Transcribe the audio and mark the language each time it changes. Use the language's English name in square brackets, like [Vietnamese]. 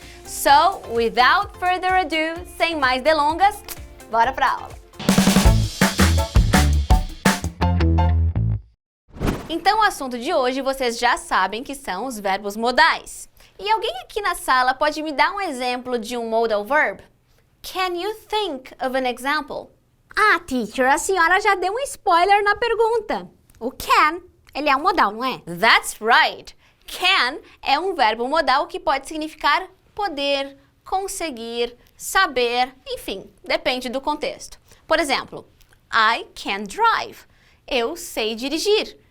[English] So, without further ado, [Portuguese] sem mais delongas, bora pra aula! Então, o assunto de hoje vocês já sabem que são os verbos modais. E alguém aqui na sala pode me dar um exemplo de um modal verb? [English] Can you think of an example? [Portuguese] Ah, teacher, a senhora já deu um spoiler na pergunta. O can, ele é um modal, não é? [English] That's right! [Portuguese] Can é um verbo modal que pode significar poder, conseguir, saber, enfim, depende do contexto. Por exemplo, [English] I can drive. [Portuguese] Eu sei dirigir.